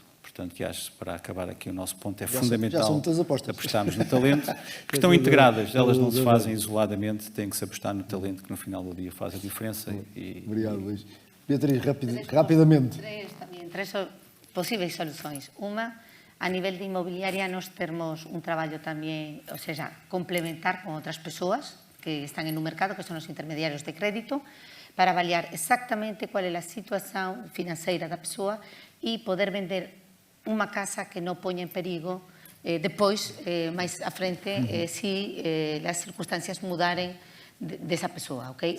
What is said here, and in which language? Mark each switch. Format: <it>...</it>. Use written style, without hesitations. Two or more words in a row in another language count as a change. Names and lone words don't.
<pt>Portanto, que acho, para acabar aqui o nosso ponto, é fundamental apostarmos no talento, que estão integradas, elas não se fazem isoladamente, tem que se apostar no talento, que no final do dia faz a diferença. Obrigado, Luís. Beatriz, rapidamente. Tres possíveis soluções. Uma,</pt> <gl>a nivel de inmobiliaria, nós termos un traballo tamén, ou seja, complementar con outras persoas que están en un mercado, que son os intermediarios de crédito, para avaliar exactamente cual é a situación financeira da persoa e poder vender unha casa que non poña en perigo depois, máis à frente, si as circunstancias mudaren desa persoa, ok?</gl>